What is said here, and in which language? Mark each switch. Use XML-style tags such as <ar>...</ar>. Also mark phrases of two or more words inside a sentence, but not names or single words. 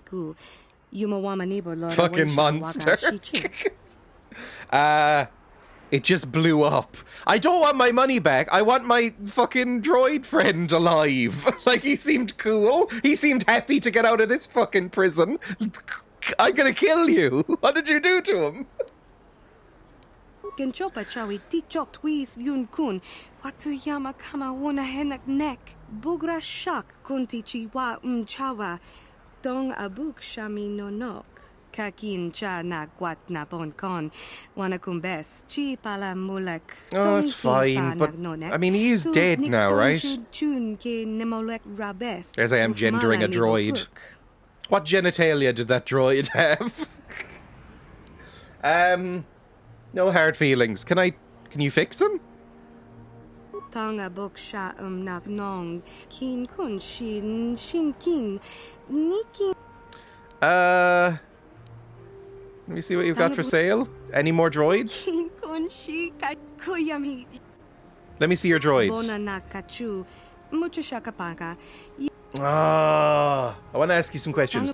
<en>Fucking monster. It just blew up. I don't want my money back. I want my fucking droid friend alive. Like, he seemed cool. He seemed happy to get out of this fucking prison. I'm gonna kill you. What did you do to him? Genchopa chawi tikchok twis yun kun. Watu yama kama wona henak nek. Bugra shak kunti chiwa chawa. Dong abuk shami nonok. Kakin cha na kwat na bon kon. Wana kumbes. Chi pala mulak. Oh, it's fine, but I mean, he is dead now, right? As I am gendering a droid. What genitalia did that droid have? No hard feelings. Can you fix him? Tanga bok sha nak nong. Kin kun shin kin. Niki. Let me see what you've got for sale. Any more droids? Let me see your droids. I want to ask you some questions.</en>